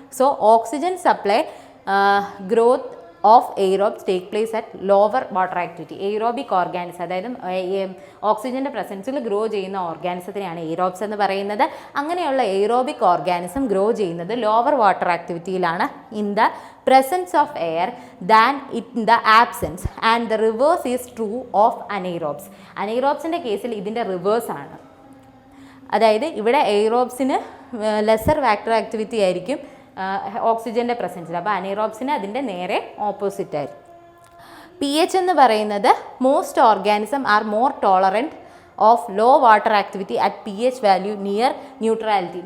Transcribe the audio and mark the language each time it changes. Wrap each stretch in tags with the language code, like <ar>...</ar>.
<en>So oxygen supply growth of aerobes take place at lower water activity.</en> <ml>Aerobic organism, അതായത് ഓക്സിജൻ്റെ പ്രസൻസിൽ grow ചെയ്യുന്ന ഓർഗാനിസത്തിനെയാണ് എയ്റോബ്സ് എന്ന് പറയുന്നത്. അങ്ങനെയുള്ള എയ്റോബിക് ഓർഗാനിസം ഗ്രോ ചെയ്യുന്നത് lower water ആക്ടിവിറ്റിയിലാണ്.</ml> <en>In the presence of air than in the absence, and the reverse is true of anaerobes.</en> <ml>anaerobesന്റെ കേസിൽ ഇതിൻ്റെ reverse ആണ്. അതായത് ഇവിടെ എയ്റോബ്സിന് ലെസർ വാട്ടർ ആക്ടിവിറ്റി ആയിരിക്കും ഓക്സിജൻ്റെ പ്രസൻസിൽ, അപ്പോൾ അനൈറോബ്സിന് അതിൻ്റെ നേരെ ഓപ്പോസിറ്റ് ആയിരിക്കും.</ml> <en>pH</en> <ml>എന്ന് പറയുന്നത്</ml> <en>Most organism are more tolerant of low water activity at pH value near neutrality.</en>